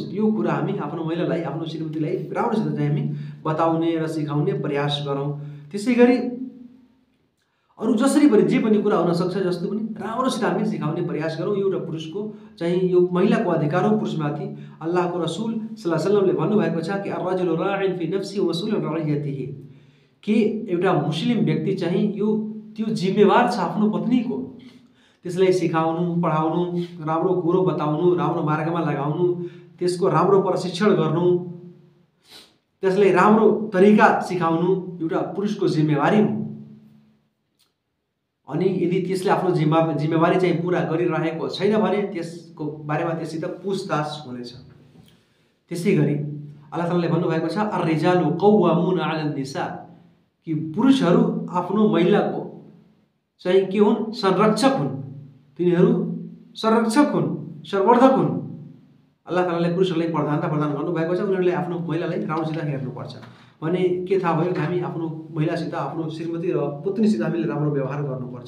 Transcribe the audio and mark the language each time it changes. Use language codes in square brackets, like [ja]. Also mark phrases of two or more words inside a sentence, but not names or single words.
[ne] यो कुरा हामी आफ्नो महिलालाई, आफ्नो श्रीमतीलाई राम्रोसित चाहिँ हामी बताउने र सिकाउने प्रयास गरौँ। त्यसै गरी अरू जसरी पनि जे पनि कुरा हुनसक्छ, जस्तो पनि राम्रोसित हामी सिकाउने प्रयास गरौँ। यो एउटा पुरुषको चाहिँ यो महिलाको अधिकार हो पुरुषमाथि। अल्लाहको रसुल [ar] صلى الله عليه وسلم [ne] भन्नुभएको छ कि [ar] الرجل راع في نفسي و مسؤول عن رعيته, [ne] कि एउटा मुस्लिम व्यक्ति चाहिँ त्यो जिम्मेवार छ आफ्नो पत्नीको। त्यसलाई सिकाउनु, पढाउनु, राम्रो कुरो बताउनु, राम्रो मार्गमा लगाउनु, त्यसको राम्रो प्रशिक्षण गर्नु, त्यसलाई राम्रो तरिका सिकाउनु एउटा पुरुषको जिम्मेवारी हो। अनि यदि त्यसले आफ्नो जिम्मेवारी चाहिँ पुरा गरिरहेको छैन भने त्यसको बारेमा त्यससित पुछताछ हुनेछ। त्यसै गरी अल्लाह तालाले भन्नुभएको छ [ar] الرجال قوامون على النساء, [ne] कि पुरुषहरू आफ्नो महिलाको चाहिँ के हुन्? संरक्षक हुन्। तिनीहरू संरक्षक हुन्, संवर्धक हुन्। अल्लाह तालाले पुरुषहरूलाई प्रधानता प्रदान गर्नुभएको छ। उनीहरूले आफ्नो महिलालाई राम्रोसित हेर्नुपर्छ। भने के थाहा भयो कि हामी आफ्नो महिलासित, आफ्नो श्रीमती र पत्नीसित हामीले राम्रो व्यवहार गर्नुपर्छ।